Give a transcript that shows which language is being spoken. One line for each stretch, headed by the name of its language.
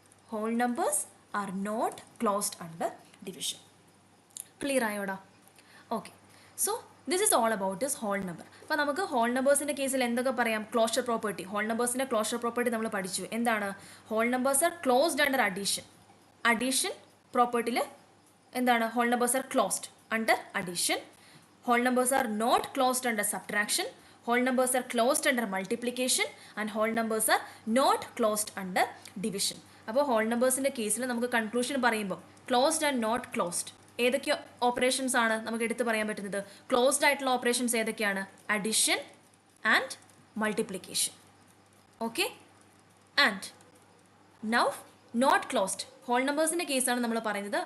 English: Whole numbers are not closed under division. Clear
Malayalam: ആയോടാ?
English: Okay, so this is all about this whole number.
Malayalam: അപ്പോൾ നമുക്ക് whole നമ്പേഴ്സിൻ്റെ കേസിൽ എന്തൊക്കെ പറയാം? Closure property, whole നമ്പേഴ്സിൻ്റെ closure property നമ്മൾ പഠിച്ചു. എന്താണ്?
English: whole numbers are closed under addition
Malayalam: പ്രോപ്പർട്ടിയിൽ എന്താണ്?
English: Whole numbers are closed under addition. Whole numbers are not closed under subtraction. Whole numbers are closed under multiplication. And whole numbers are not closed under division.
Malayalam: അപ്പോൾ whole നമ്പേഴ്സിൻ്റെ കേസിൽ നമുക്ക് conclusion പറയുമ്പോൾ closed and not closed ഏതൊക്കെ operations ആണ് നമുക്ക് എടുത്ത് പറയാൻ പറ്റുന്നത്? ക്ലോസ്ഡ് ആയിട്ടുള്ള ഓപ്പറേഷൻസ് ഏതൊക്കെയാണ്? Addition and multiplication. Okay, and now not closed whole നമ്പേഴ്സിൻ്റെ കേസാണ് നമ്മൾ പറയുന്നത്.